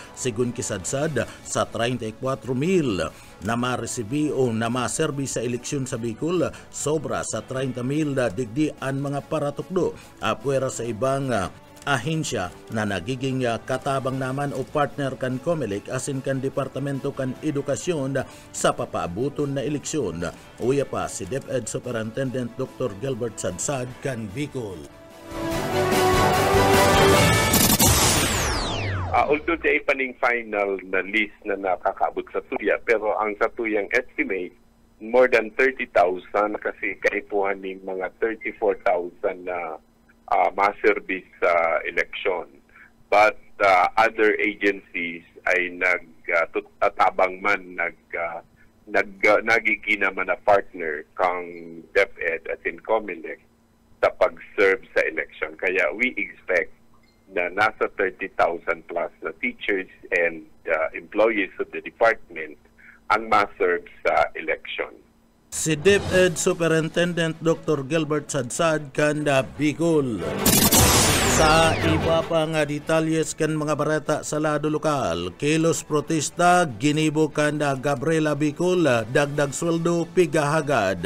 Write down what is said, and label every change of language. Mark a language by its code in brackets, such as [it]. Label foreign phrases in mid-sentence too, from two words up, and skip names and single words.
[bik] Sigun ki Sadsad, sa 34,000 na maresibi o na maserbi sa eleksyon sa Bicol, sobra sa 30,000 digdi ang mga paratukdo apwera sa ibang ahensya na nagiging katabang naman o partner kan COMELEC asin kan Departamento kan Edukasyon sa papaabuton na eleksyon. Uya pa si DepEd Superintendent Dr. Gilbert Sadsad kan Bicol. Although di paning final na list na nakakaabot sa tuya, pero ang sa tuyang estimate, [en] more than [bik] 30,000 kasi kaipuhan ng mga 34,000 na ma-service sa election. [en] But other agencies [bik] ay nagtatabang man, nagigina man na partner kang DepEd at in COMELEC sa pag-serve sa election. [en] Kaya we expect [bik] na nasa [en] 30,000 plus na teachers and employees of the department [bik] ang ma-serve sa [en] election. [bik] Si DepEd Superintendent Dr. Gilbert Sadsad kanda Bicol. Sa iba pa nga detalyes kan mga barata sa lado lokal, kilos protesta ginibo kanda Gabriela Bicol, dagdag sweldo pigahagad.